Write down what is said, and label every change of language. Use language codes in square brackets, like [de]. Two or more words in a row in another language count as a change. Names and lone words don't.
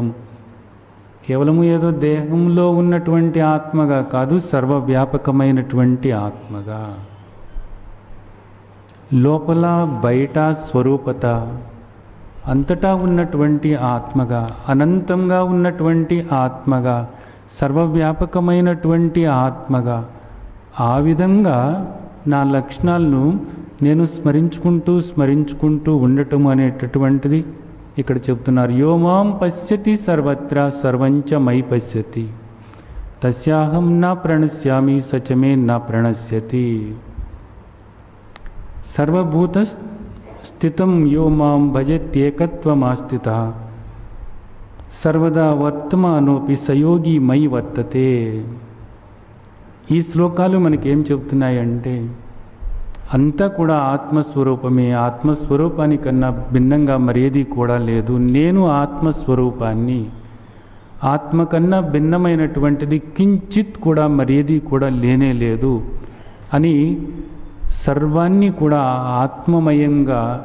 [te] కేవలము ఏదో దేహంలో ఉన్నటువంటి ఆత్మగా కాదు, సర్వవ్యాపకమైనటువంటి ఆత్మగా, లోపల బయట స్వరూపత, అంతటా ఉన్నటువంటి ఆత్మగా, అనంతంగా ఉన్నటువంటి ఆత్మగా, సర్వవ్యాపకమైనటువంటి ఆత్మగా, ఆ విధంగా నా లక్షణాలను నేను స్మరించుకుంటూ ఉండటం అనేటటువంటిది ఇక్కడ చెప్తున్నారు. [sa] యో మాం పశ్యతి సర్వత్రా సర్వంచ మయి పశ్యతి తస్యాహం నా ప్రణశ్యామి సచమే నా ప్రణశ్యతి. సర్వభూత స్థితం యో మాం భజత్యేకత్వమాస్థిత సర్వదా వర్తమానోపి సయోగి మయి వర్తతే. [te] ఈ శ్లోకాలు మనకేం చెప్తున్నాయంటే అంతా కూడా ఆత్మస్వరూపమే. ఆత్మస్వరూపానికన్నా భిన్నంగా మరేది కూడా లేదు. నేను ఆత్మస్వరూపాన్ని, ఆత్మ కన్నా భిన్నమైనటువంటిది కించిత్ కూడా మరేది కూడా లేనే లేదు అని సర్వాన్ని కూడా ఆత్మమయంగా